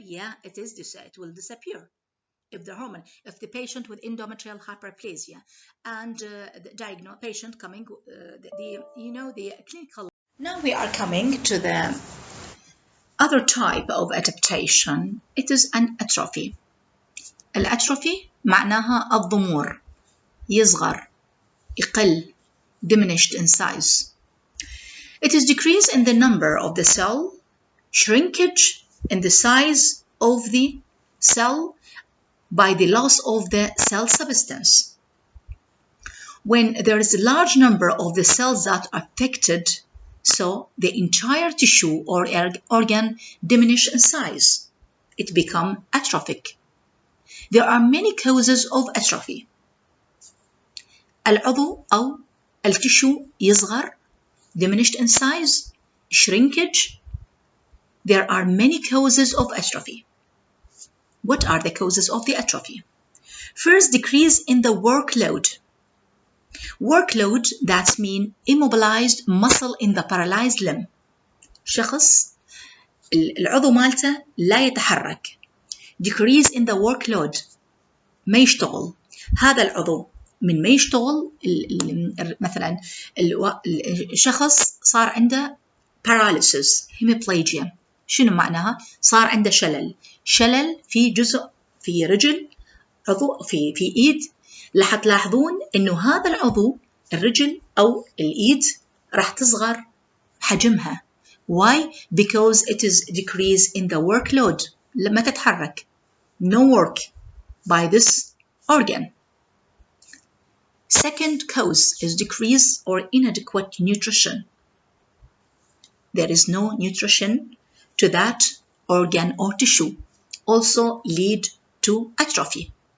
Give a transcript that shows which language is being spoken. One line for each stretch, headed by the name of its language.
English: Yeah, it will disappear. If the patient with endometrial hyperplasia and the patient coming, the clinical. Now we are coming to the other type of adaptation. It is an atrophy.
Arabic: الاتروفي معناها الضمور، يصغر، يقل،
English: diminished in size. It is decrease in the number of the cell, shrinkage in the size of the cell by the loss of the cell substance. When there is a large number of the cells that are affected, so the entire tissue or organ diminish in size. It becomes atrophic. There are many causes of atrophy.
Arabic: العضو أو التشو يصغر,
English: diminished in size, shrinkage. There are many causes of atrophy. What are the causes of the atrophy? First, decrease in the workload. Workload, that means immobilized muscle in the paralyzed limb.
Arabic: شخص العضو مالته لا يتحرك.
English: Decrease in the workload،
Arabic: ما يشتغل. هذا العضو من ما يشتغل مثلا الشخص صار عنده
English: paralysis hemiplegia.
Arabic: شنو معناها؟ صار عنده شلل في جزء في رجل، عضو في ايد. راح تلاحظون انه هذا العضو الرجل او الايد راح تصغر حجمها.
English: Why? Because it is decrease in the workload.
Arabic: لما تتحرك
English: no work by this organ. Second cause is decrease or inadequate nutrition. There is no nutrition to that organ or tissue, also lead to atrophy.